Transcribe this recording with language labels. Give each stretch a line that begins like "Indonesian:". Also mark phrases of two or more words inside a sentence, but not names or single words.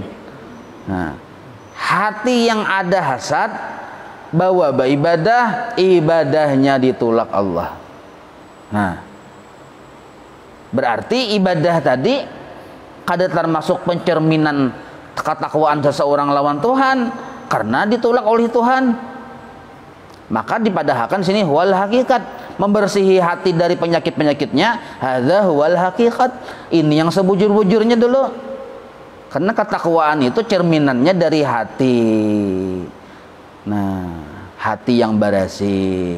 Indonesian: Nah, hati yang ada hasad bawa beribadah, ibadahnya ditolak Allah.
Banjar: Nah, berarti ibadah tadi kada termasuk pencerminan ketakwaan seseorang lawan Tuhan karena ditolak oleh Tuhan. Maka dipadahkan sini
Arabic: والحقيقة,
Banjar: membersihi hati dari penyakit-penyakitnya.
Arabic: هذا والحقيقة,
Banjar: ini yang sebujur-bujurnya dulu.
Indonesian: Karena ketakwaan itu cerminannya dari hati. Nah, hati yang bersih.